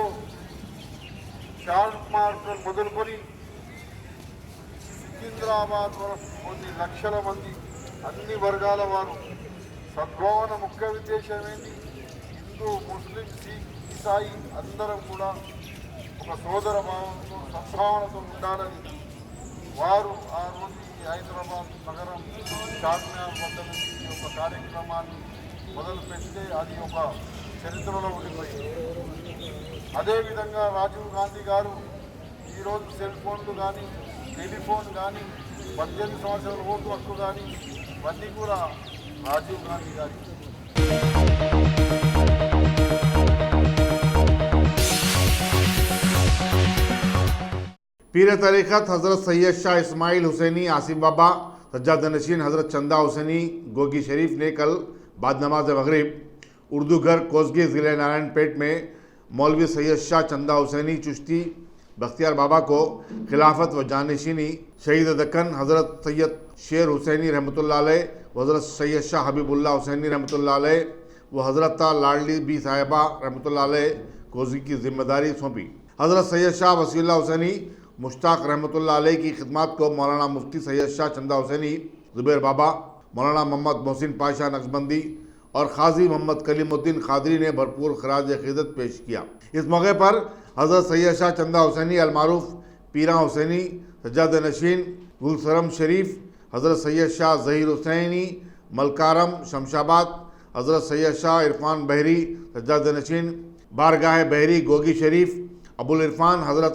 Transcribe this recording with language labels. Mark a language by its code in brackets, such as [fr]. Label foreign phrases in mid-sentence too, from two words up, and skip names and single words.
[te] షార్ట్ మార్కులు మొదలుకొని సికింద్రాబాద్ వరకు కొన్ని లక్షల మంది అన్ని వర్గాల వారు సద్భావన ముఖ్య ఉద్దేశం ఏంటి, హిందూ ముస్లిం సిక్ ఇసాయి అందరం కూడా ఒక సోదర భావంతో సద్భావనతో ఉండాలని వారు ఆ రోజు ఈ హైదరాబాద్ నగరం చార్మినార్ వద్ద నుంచి ఈ యొక్క కార్యక్రమాన్ని మొదలు పెడితే అది ఒక చరిత్రలో ఉండిపోయింది. అదేవిధంగా రాజీవ్ గాంధీ గారు ఈరోజు [en] cell phones [te] కానీ, టెలిఫోన్ కానీ, 18 సంవత్సరాల ఓటు హక్కు కానీ ఇవన్నీ కూడా రాజీవ్ గాంధీ గారి. [hi] पीर तरीक़त हज़रत सैयद शाह इस्माइल हुसैनी आसिफ बाबा सज्जाद नशीन हज़रत चंदा हुसैनी गोगी शरीफ ने कल बाद नमाज मगरिब उर्दू घर कोसगी ज़िले नारायणपेट में मौलवी सैयद शाह चंदा हुसैनी चिश्ती बख्तियार बाबा को खिलाफत व जानशीनी, शहीद दक्कन हज़रत सैयद शेर हुसैनी रहमतुल्लाह अलैह व हज़रत सैयद शाह हबीबुल्लाह हुसैनी रहमतुल्लाह अलैह व हज़रत लाडली बी साहिबा रहमतुल्लाह अलैह कोसगी की जिम्मेदारी सौंपी। हज़रत सैयद शाह वसीउल्लाह हुसैनी मुश्ताक रहमतुल्लाह अलैह की खिदमत को मौलाना मुफ्ती सैयद शाह चंदा हुसैनी, ज़ुबैर बाबा, मौलाना मोहम्मद मोहसिन पाशा नक्शबंदी और खाजी मोहम्मद कलीमुद्दीन खादरी ने भरपूर खराज अक़ीदत पेश किया। इस मौके पर हज़रत सैयद शाह चंदा हुसैनी अलमारूफ पीरा हुसैनी सज्जाद नशीन गुलसरम शरीफ, हज़रत सैयद शाह ज़हीर हुसैनी मलकारम शमशाबाद, हज़रत सैयद शाह इरफान बहरी सज्जाद नशीन बारगाह बहरी गोगी शरीफ, अबुल इरफान हज़रत